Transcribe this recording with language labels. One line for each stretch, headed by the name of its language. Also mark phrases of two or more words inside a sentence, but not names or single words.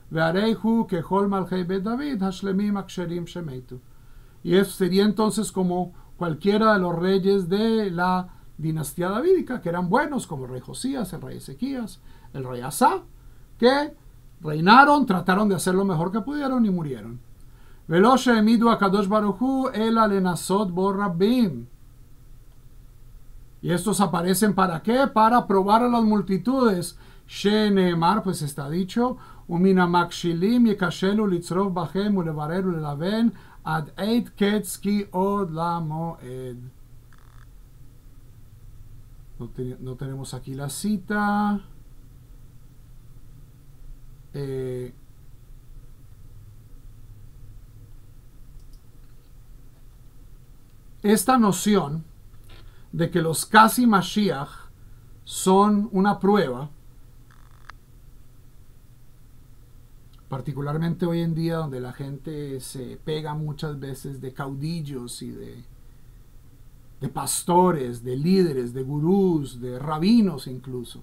Spanish: Y eso sería entonces como cualquiera de los reyes de la dinastía davídica, que eran buenos, como el rey Josías, el rey Ezequías, el rey Asa, que reinaron, trataron de hacer lo mejor que pudieron y murieron. Y estos aparecen ¿para qué? Para probar a las multitudes Sheneemar, pues está dicho,
Hebrew: ומן המשכילים יכשלו לצרוף בהם ולברר וללבן עד עת קץ כי עוד למועד.
Spanish: No tenemos aquí la cita. Esta noción de que los casi Mashiach son una prueba, particularmente hoy en día donde la gente se pega muchas veces de caudillos y de pastores, de líderes, de gurús, de rabinos incluso.